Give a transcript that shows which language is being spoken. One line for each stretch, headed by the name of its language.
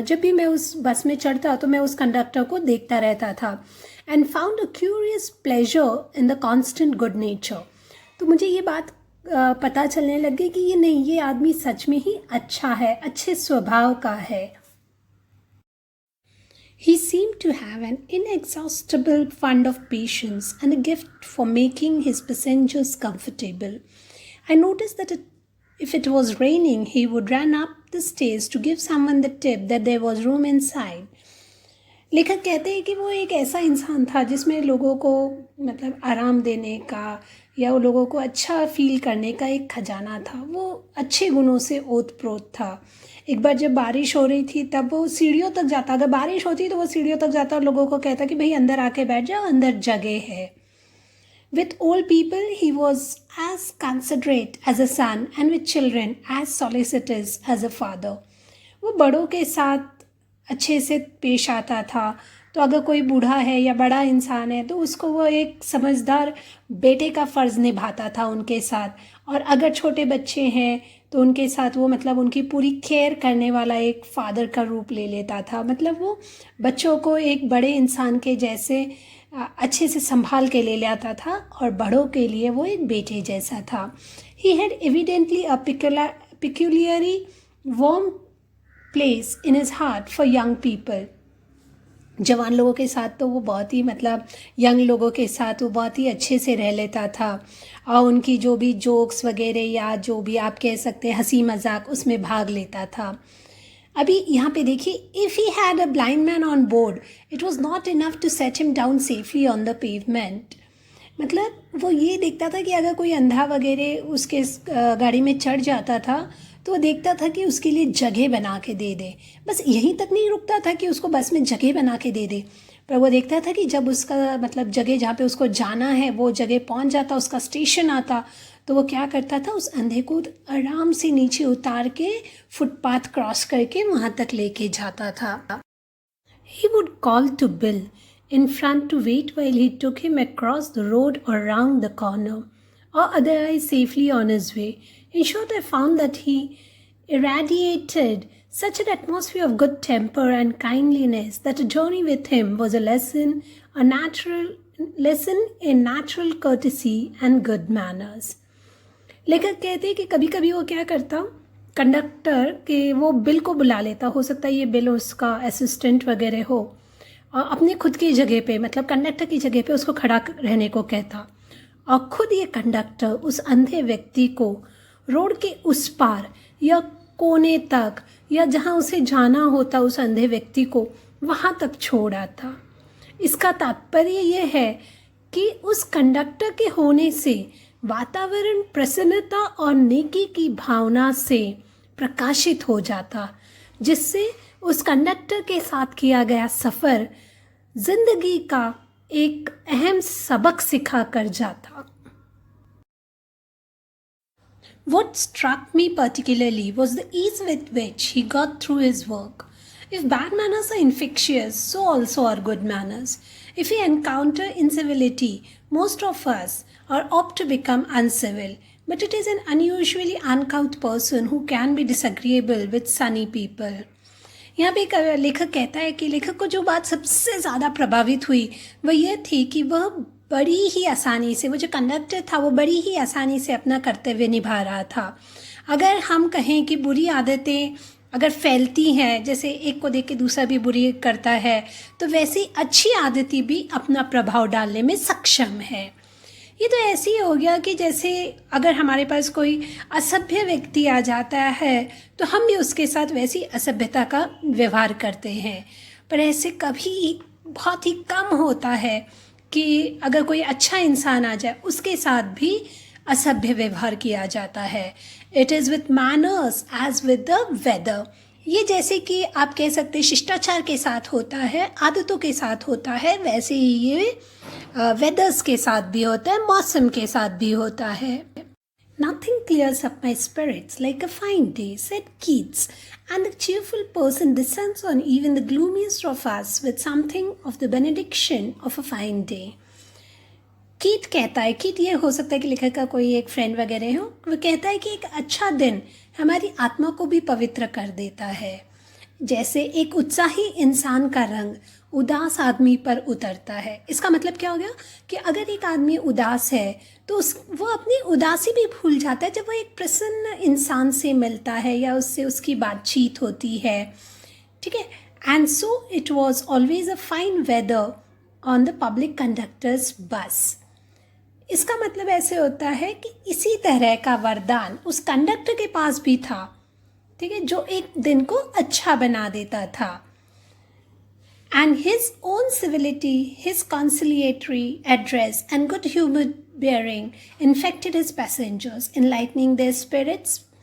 Hindi: जब भी मैं उस बस में चढ़ता तो मैं उस कंडक्टर को देखता रहता था
English: and found a curious pleasure in the constant good nature.
Hindi: तो मुझे ये बात पता चलने लग गई कि ये नहीं, ये आदमी सच में ही अच्छा है, अच्छे स्वभाव का है.
English: He seemed to have an inexhaustible fund of patience and a gift for making his passengers comfortable. I noticed that if it was raining, he would run up the stairs to give someone the tip that there was room inside.
Hindi: लेखक कहते हैं कि वो एक ऐसा इंसान था जिसमें लोगों को मतलब आराम देने का या वो लोगों को अच्छा फील करने का एक खजाना था. वो अच्छे गुणों से ओत-प्रोत था. एक बार जब बारिश हो रही थी तब वो सीढ़ियों तक जाता, अगर बारिश होती तो वो सीढ़ियों तक जाता और लोगों को कहता कि भाई अंदर आके बैठ जाओ, अंदर जगह है.
English: With old people he was as considerate as a son and with children as solicitous as a father.
Hindi: वो बड़ों के साथ अच्छे से पेश आता था। तो अगर कोई बूढ़ा है या बड़ा इंसान है तो उसको वो एक समझदार बेटे का फ़र्ज़ निभाता था उनके साथ, और अगर छोटे बच्चे हैं तो उनके साथ वो मतलब उनकी पूरी केयर करने वाला एक फ़ादर का रूप ले लेता था। मतलब वो बच्चों को एक बड़े इंसान के जैसे अच्छे से संभाल के ले लाता था, और बड़ों के लिए वो एक बेटे जैसा था।
English: He had evidently a peculiarly warm place in his heart for young people.
Hindi: जवान लोगों के साथ तो वो बहुत ही मतलब यंग लोगों के साथ वो बहुत ही अच्छे से रह लेता था, और उनकी जो भी जोक्स वगैरह या जो भी आप कह सकते हैं हंसी मजाक उसमें भाग लेता था। अभी यहाँ पे देखिए,
English: If he had a blind man on board it was not enough to set him down safely on the pavement.
Hindi: मतलब वो ये देखता था कि अगर कोई अंधा वगैरह उसके गाड़ी में चढ़ जाता था तो वो देखता था कि उसके लिए जगह बना के दे दे। बस यहीं तक नहीं रुकता था कि उसको बस में जगह बना के दे दे, पर वो देखता था कि जब उसका मतलब जगह जहाँ पे उसको जाना है वो जगह पहुँच जाता, उसका स्टेशन आता, तो वो क्या करता था, उस अंधे को आराम से नीचे उतार के फुटपाथ क्रॉस करके वहाँ तक लेके जाता था।
English: He would call to Bill in front to wait while he took him across the road or round the corner, or otherwise safely on his way. In short, I found that he irradiated such an atmosphere of good temper and kindliness that a journey with him was a natural lesson in natural courtesy and good manners.
Hindi: लेखक कहते हैं कि कभी कभी वो क्या करता, conductor के वो बिल को बुला लेता, हो सकता है ये बिल उसका असिस्टेंट वगैरह हो, और अपने खुद की जगह पे मतलब कंडक्टर की जगह पे उसको खड़ा रहने को कहता, और खुद ये कंडक्टर उस अंधे व्यक्ति को रोड के उस पार या कोने तक या जहाँ उसे जाना होता उस अंधे व्यक्ति को वहाँ तक छोड़ आता। इसका तात्पर्य ये है कि उस कंडक्टर के होने से वातावरण प्रसन्नता और नेकी की भावना से प्रकाशित हो जाता, जिससे उस कंडक्टर के साथ किया गया सफ़र जिंदगी का एक अहम सबक सिखा कर जाता।
English: What struck me particularly was the ease with which he got through his work. If bad manners are infectious, so also are good manners. If we encounter incivility, most of us are apt to become uncivil, but it is an unusually uncouth person who can be disagreeable with sunny people.
Hindi: यहाँ पे एक लेखक कहता है कि लेखक को जो बात सबसे ज़्यादा प्रभावित हुई वह यह थी कि वह बड़ी ही आसानी से, वो जो कंडक्टर था वो बड़ी ही आसानी से अपना कर्तव्य निभा रहा था। अगर हम कहें कि बुरी आदतें अगर फैलती हैं, जैसे एक को देख के दूसरा भी बुरी करता है, तो वैसी अच्छी आदतें भी अपना प्रभाव डालने में सक्षम है। ये तो ऐसे ही हो गया कि जैसे अगर हमारे पास कोई असभ्य व्यक्ति आ जाता है तो हम भी उसके साथ वैसी असभ्यता का व्यवहार करते हैं, पर ऐसे कभी बहुत ही कम होता है कि अगर कोई अच्छा इंसान आ जाए उसके साथ भी असभ्य व्यवहार किया जाता है।
English: It is with manners as with the weather.
Hindi: ये जैसे कि आप कह सकते हैं शिष्टाचार के साथ होता है, आदतों के साथ होता है, वैसे ही ये वेदर्स के साथ भी होता है, मौसम के साथ भी होता है।
English: Nothing clears up my spirits like a fine day, said Keats, and the cheerful person descends on even the gloomiest of us with something of the benediction of a fine day.
Hindi: कीट कहता है, कीट ये हो सकता है कि लेखक का कोई एक फ्रेंड वगैरह हो, वो कहता है कि एक अच्छा दिन हमारी आत्मा को भी पवित्र कर देता है। जैसे एक उत्साही इंसान का रंग उदास आदमी पर उतरता है। इसका मतलब क्या हो गया कि अगर एक आदमी उदास है तो वो अपनी उदासी भी भूल जाता है जब वो एक प्रसन्न इंसान से मिलता है या उससे उसकी बातचीत होती है। ठीक है,
English: And so it was always a fine weather on the public conductor's bus.
Hindi: इसका मतलब ऐसे होता है कि इसी तरह का वरदान उस कंडक्टर के पास भी था, ठीक है, जो एक दिन को अच्छा बना देता था।
English: And his own civility, his conciliatory address and good humored bearing infected his passengers, enlightening their spirits.